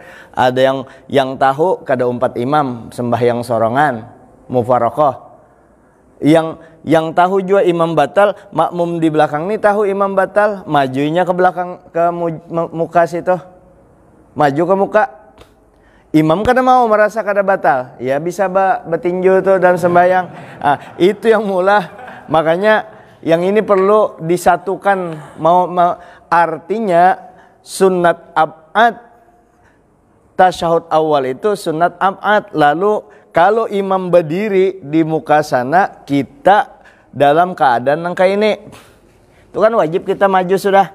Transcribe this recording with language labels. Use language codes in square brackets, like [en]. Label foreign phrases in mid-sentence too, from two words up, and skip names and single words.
[bjn] Ada yang tahu kada umpat imam sembahyang sorongan mufarokoh. Yang tahu juga imam batal, makmum di belakang nih tahu imam batal, majunya ke belakang ke muka situ, maju ke muka. Imam kada mau merasa kada batal, ya bisa betinju tuh dan sembahyang. Itu yang mula. Makanya yang ini perlu disatukan. Artinya sunat ab'ad, tasyahud awal itu sunat ab'ad. Lalu kalau imam berdiri di muka sana, kita dalam keadaan yang kayak ini, itu kan wajib kita maju sudah.